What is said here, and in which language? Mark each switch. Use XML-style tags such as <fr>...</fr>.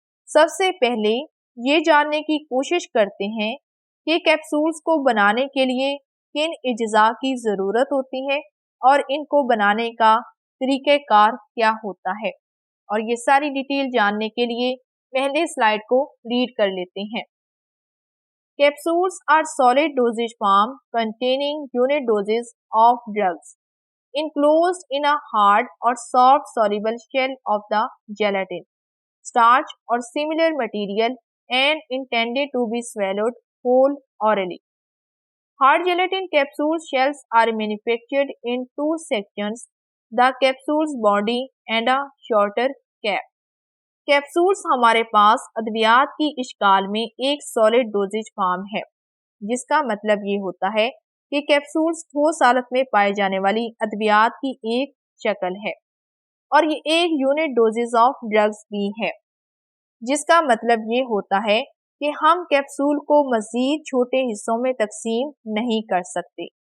<hi>सबसे पहले ये जानने की कोशिश करते हैं कि कैप्सूल्स को बनाने के लिए किन अज्जा की ज़रूरत होती है और इनको बनाने का तरीक़ाकार क्या होता है। और ये सारी डिटेल जानने के लिए पहले स्लाइड को रीड कर लेते हैं।</hi> <en>Capsules are solid dosage form containing unit doses of drugs enclosed in a hard or soft soluble shell of the gelatin, starch or similar material and intended to be swallowed whole orally. Hard gelatin capsule shells are manufactured in two sections, the capsule's body and a shorter cap.</en> <hi>Capsules हमारे पास अद्वियात की इश्काल में एक solid doses form है, जिसका मतलब ये होता है कि कैप्सूल्स ठोस हालत में पाए जाने वाली अद्वियात की एक शक्ल है और ये एक यूनिट डोजेज ऑफ ड्रग्स भी है, जिसका मतलब ये होता है कि हम कैप्सूल को मजीद छोटे हिस्सों में तकसीम नहीं कर सकते।</hi>